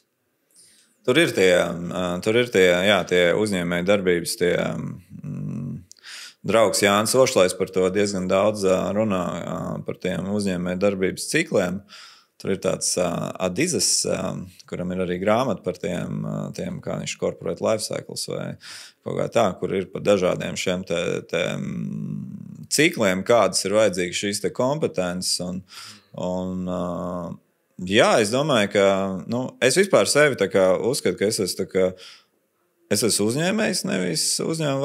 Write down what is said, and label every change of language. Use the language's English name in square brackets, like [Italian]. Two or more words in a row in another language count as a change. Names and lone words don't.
[Latvian] Tur ir tie uzņēmēji darbības, draugs Jānis Ošlais par to diezgan daudz runā par tiem uzņēmēji darbības cikliem. Tur ir tāds Adizes, kuram ir arī grāmata par tiem kā viņš [English] corporate life cycles [Latvian] vai kaut kā tā, kur ir par dažādiem šiem cikliem, kādas ir vajadzīgas šīs kompetences. Es domāju, ka es vispār sevi uzskatu, ka es esmu uzņēmējs, nevis uzņēmuma